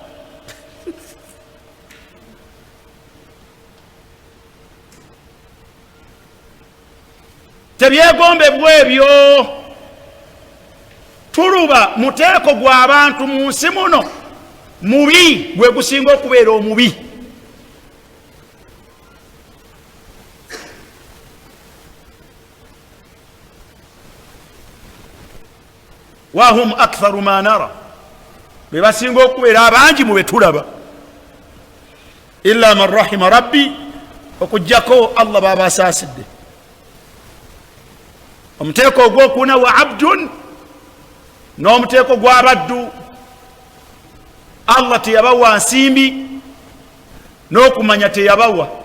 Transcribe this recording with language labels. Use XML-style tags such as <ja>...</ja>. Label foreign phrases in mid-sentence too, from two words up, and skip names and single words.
<lg>Tebyegombebwa ebyo. Tuluba muteeko gw'abantu mu nsi muno mubi gwe gusinga okubeera omubi.</lg> <ar>وهم أكثر ما نرى,</ar> <lg>be basinga okubeera abangi mu betulaba.</lg> <ar>إلا من رحم ربي,</ar> <lg>okujjako Allah baba asaasidde. omuteeko ogwokuna</lg> <ar>وعبد,</ar> <lg>n'omuteeko gw'abaddu. Allah teyabawa nsimbi, n'okumanya teyabawa.</lg>